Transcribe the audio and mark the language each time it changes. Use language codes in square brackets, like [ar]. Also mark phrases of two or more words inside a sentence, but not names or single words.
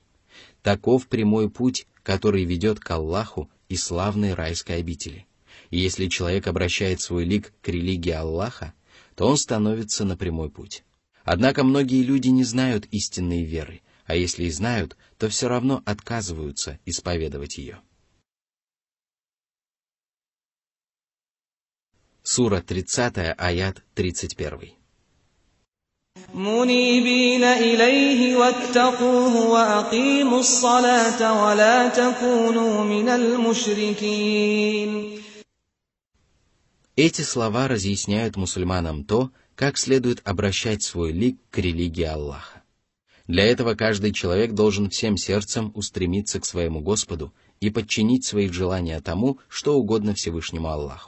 [ru] Таков прямой путь, который ведет к Аллаху и славной райской обители. И если человек обращает свой лик к религии Аллаха, то он становится на прямой путь. Однако многие люди не знают истинной веры, а если и знают, то все равно отказываются исповедовать ее». Сура 30, аят 31. [ar] منيبين إليه واتقوه وأقيموا الصلاة ولا تكونوا من المشركين. [ru] Эти слова разъясняют мусульманам то, как следует обращать свой лик к религии Аллаха. Для этого каждый человек должен всем сердцем устремиться к своему Господу и подчинить свои желания тому, что угодно Всевышнему Аллаху.